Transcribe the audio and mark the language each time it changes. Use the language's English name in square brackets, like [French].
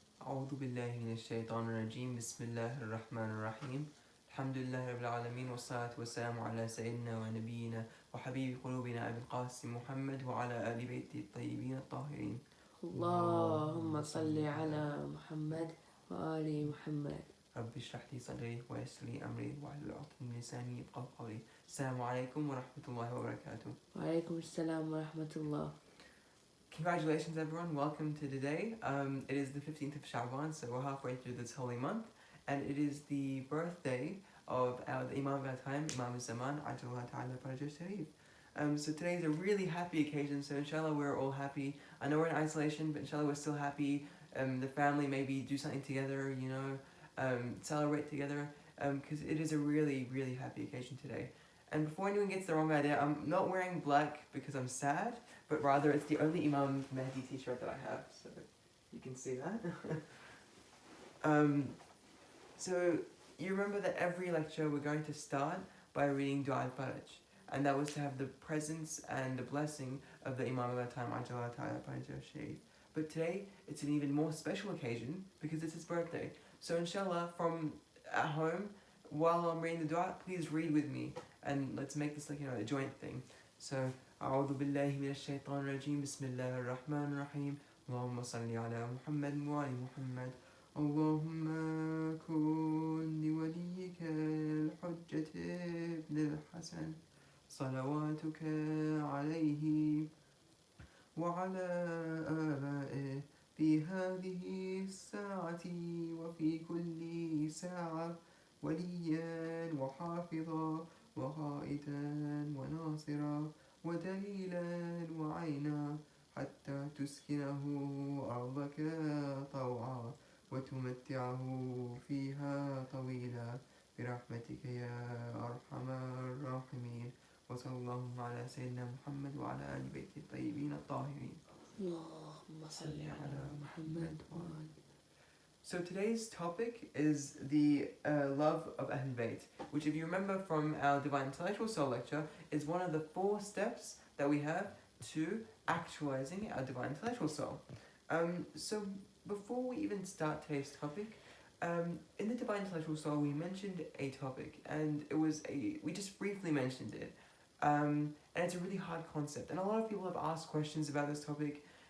[Arabic] أعوذ بالله من الشيطان الرجيم بسم الله الرحمن الرحيم الحمد لله رب العالمين والصلاة والسلام على سيدنا ونبينا وحبيب قلوبنا أبي القاسم محمد وعلى آل بيته الطيبين الطاهرين اللهم صل على محمد وآل محمد. رب اشرح لي صدري ويسر لي أمري واحلل عقدة من لساني يفقهوا قولي. السلام عليكم ورحمة الله وبركاته. وعليكم السلام ورحمة الله. [English] Congratulations everyone, welcome to today. It is the 15th of Sha'ban, so we're halfway through this holy month, and it is the birthday of the Imam of our time, Imam al-Zaman, AjAllah Ta'ala Faraja Sharif. So today is a really happy occasion, so inshallah we're all happy. I know we're in isolation, but inshallah we're still happy. The family maybe do something together, celebrate together, because it is a really, really happy occasion today. And before anyone gets the wrong idea, I'm not wearing black because I'm sad, but rather it's the only Imam Mahdi t-shirt that I have, so you can see that. So you remember that every lecture we're going to start by reading Dua al-Faraj, and that was to have the presence and the blessing of the Imam of our time, Ajalla Ta'ala Faraja Sharif. But today, it's an even more special occasion because it's his birthday. So inshallah, from at home, while I'm reading the dua, please read with me, and let's make this like a joint thing. [Arabic] So, أعوذ بالله من الشيطان الرجيم بسم الله الرحمن الرحيم اللهم صل على محمد وعلى محمد اللهم كن لوليك الحجة ابن الحسن صلواتك عليه وعلى آبائه في هذه الساعة وفي كل ساعة وليا وحافظا وقائدا وناصرا ودليلا وعينا حتى تسكنه أرضك طوعا وتمتعه فيها طويلا برحمتك يا أرحم الراحمين وصلى الله على سيدنا محمد وعلى آل بيته الطيبين الطاهرين. اللهم صل على محمد وآل. [English] So today's topic is the love of ahlulbayt, which if you remember from our Divine Intellectual Soul lecture, is one of the 4 steps that we have to actualizing our Divine Intellectual Soul. So before we even start today's topic, in the Divine Intellectual Soul we mentioned a topic, and we just briefly mentioned it, and it's a really hard concept, and a lot of people have asked questions about this topic.